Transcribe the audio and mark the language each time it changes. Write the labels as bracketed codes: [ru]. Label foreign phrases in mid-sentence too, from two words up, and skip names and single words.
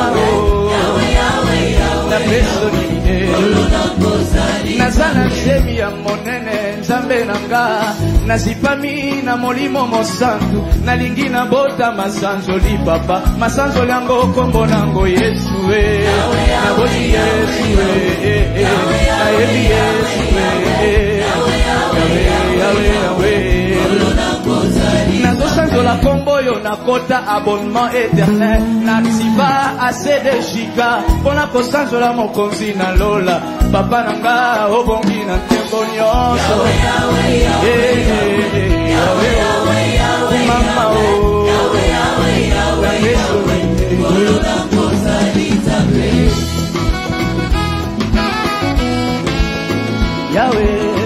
[ln] na peso ni nazana semi ya monene Nzambe nanga nazipami na molimo mosantu nalingi na bota masanzoli papa masanzoli yango kombo nango Yesu na boti Yesu nayebi Yesu nazosanzola kombo yo nakota [fr] abonnement éternel [ln] nativa [fr] assez de giga [ln] pona kosanzola mokonzi na lola papa nanga obongi na tembo nyonso mama o Yahweh,